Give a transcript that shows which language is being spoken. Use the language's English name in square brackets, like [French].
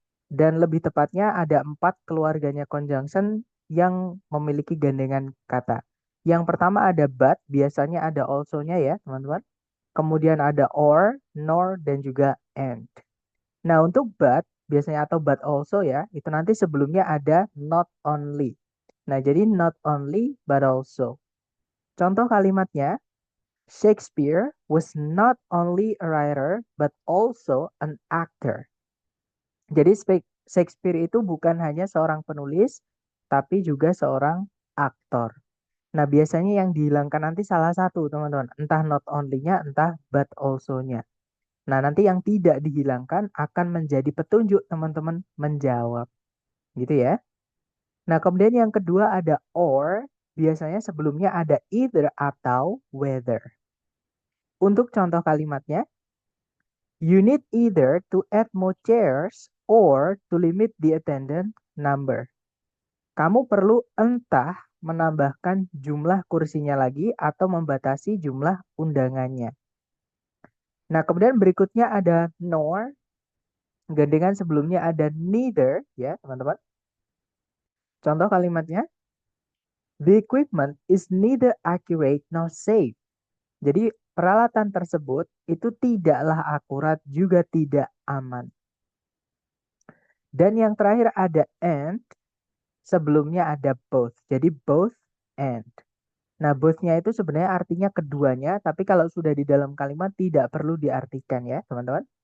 [Indonesian] Dan lebih tepatnya ada 4 keluarganya conjunction yang memiliki gandengan kata. Yang pertama ada but, biasanya ada also-nya ya teman-teman. Kemudian ada or, nor, dan juga and. Nah untuk but, biasanya atau [English] but also [Indonesian] ya, itu nanti sebelumnya ada [English] not only. [Indonesian] Nah jadi [English] not only but also. [Indonesian] Contoh kalimatnya, [English] Shakespeare was not only a writer but also an actor. [Indonesian] Jadi Shakespeare itu bukan hanya seorang penulis, tapi juga seorang aktor. Nah, biasanya yang dihilangkan nanti salah satu, teman-teman. Entah [English] not only- [Indonesian] nya, entah [English] but also- [Indonesian] nya. Nah, nanti yang tidak dihilangkan akan menjadi petunjuk teman-teman menjawab. Gitu ya. Nah, kemudian yang kedua ada or. Biasanya sebelumnya ada either atau whether. Untuk contoh kalimatnya, [English] you need either to add more chairs or to limit the attendant number. [Indonesian] Kamu perlu entah menambahkan jumlah kursinya lagi atau membatasi jumlah undangannya. Nah, kemudian berikutnya ada nor, gandengan sebelumnya ada neither, ya teman-teman. Contoh kalimatnya, [English] the equipment is neither accurate nor safe. [Indonesian] Jadi peralatan tersebut itu tidaklah akurat juga tidak aman. Dan yang terakhir ada and, sebelumnya ada both. Jadi [English] both and. [Indonesian] Nah, both-nya itu sebenarnya artinya keduanya, tapi kalau sudah di dalam kalimat tidak perlu diartikan ya, teman-teman.